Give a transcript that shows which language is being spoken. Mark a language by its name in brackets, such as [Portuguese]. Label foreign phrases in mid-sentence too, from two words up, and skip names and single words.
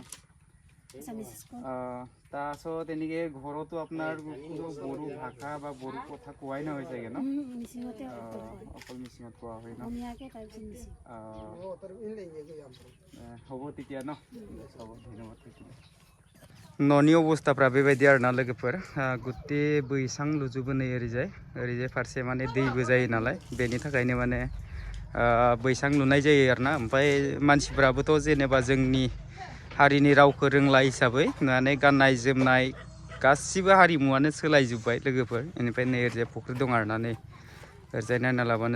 [Assamese] আছামিছ স্কুল তাৰপিছত এনেকৈ ঘৰতো আপোনাৰ বড়ো ভাষা বা বড়ো কথা কোৱাই নহয় চাগে ন মিচিঙতে অকল মিচিঙত কোৱা হয় ন অসমীয়াকে তাৰপিছত মিচিং হ'ব তেতিয়া ন হ'ব ধন্যবাদ থাকিলে [Bodo] न'नि अबस्थाफ्रा बेबायदि आरोना लोगोफोर गुटे बैसां लुजोबो नै ओरैजाय फारसे माने दैबो जायो नालाय बेनि थाखायनो माने बैसां लुनाय जायो आरोना ओमफ्राय मानसिफ्राबोथ' जेनेबा जोंनि हारिनि रावखौ रोंला हिसाबै माने गाननाय जोमनाय गासिबो हारिमुवानो सोलायजोब्बाय लोगोफोर बेनिफ्राय नै ओरैजाय फुख्रि दं आरोना नै ओरैजाय नायना लाबानो